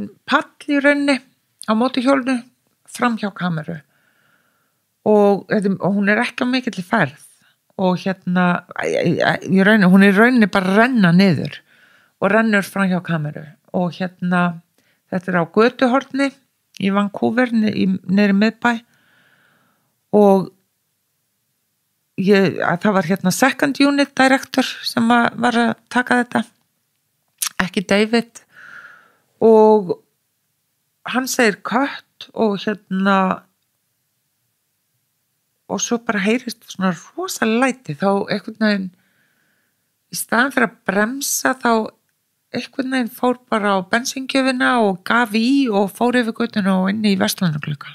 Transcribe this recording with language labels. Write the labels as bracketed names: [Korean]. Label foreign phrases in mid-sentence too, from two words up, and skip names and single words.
[Icelandic] pall í rauninni á móti hjólnu fram hjá kameru og hún er ekki á mikill í ferð og hérna hún er í rauninni bara að renna niður og rennur fram hjá kameru og hérna þetta er á götuhorni í Vancouver niður í miðbæ og það var hérna [English] second unit director [Icelandic] sem var að taka þetta ekki David og hann segir cut og hérna og svo bara heyrist svona rosalega læti þá einhvern veginn í staðan fyrir að bremsa þá einhvern veginn fór bara á bensíngjöfina og gaf í og fór yfir göttuna og inn í verslunarglugga.